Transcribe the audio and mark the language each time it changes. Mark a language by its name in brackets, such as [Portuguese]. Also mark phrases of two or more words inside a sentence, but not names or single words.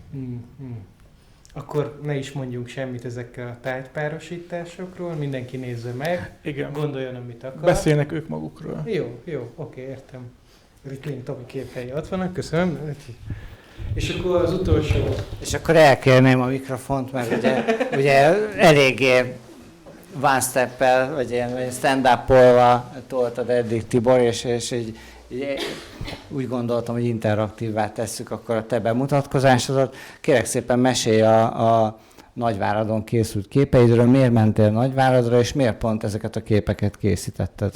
[Hungarian] Akkor ne is mondjunk semmit ezekkel a tájtpárosításokról, mindenki nézze meg, Igen. gondoljon, amit akar. Beszélnek ők magukról. Jó, oké, értem. Ritlin Tomi képhelyi ott vannak, köszönöm. És akkor az utolsó. És akkor elkérném a mikrofont, mert ugye eléggé [English] one step- [Hungarian] el, vagy ilyen stand-up-olva toltad eddig, Tibor, és így úgy gondoltam, hogy interaktívvá tesszük akkor a te bemutatkozásodat. Kérek szépen mesélj a Nagyváradon készült képeidről, miért mentél Nagyváradra, és miért pont ezeket a képeket készítetted?